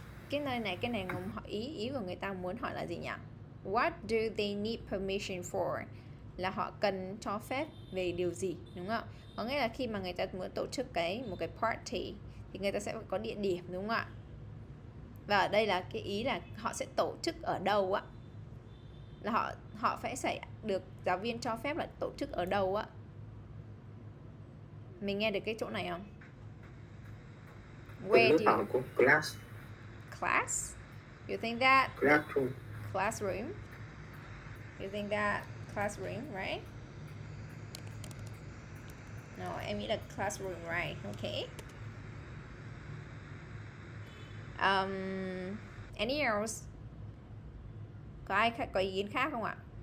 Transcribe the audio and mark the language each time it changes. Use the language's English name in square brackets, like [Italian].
[Vietnamese] Cái này ngùng hỏi ý của người ta muốn hỏi là gì nhỉ? [English] What do they need permission for? [Vietnamese] Là họ cần cho phép về điều gì, đúng không? Có nghĩa là khi mà người ta muốn tổ chức một cái party thì người ta sẽ có địa điểm, đúng không ạ? Và ở đây là cái ý là họ sẽ tổ chức ở đâu ạ? Là họ phải được giáo viên cho phép là tổ chức ở đâu ạ? Mình nghe được cái chỗ này không? [English] Where do you... Class. Class? You think that? Classroom. Classroom? You think that classroom, right? No, [Vietnamese] em nghĩ là [English] classroom, right? Okay. Any else? [Vietnamese] Có ai có ý kiến khác không ạ?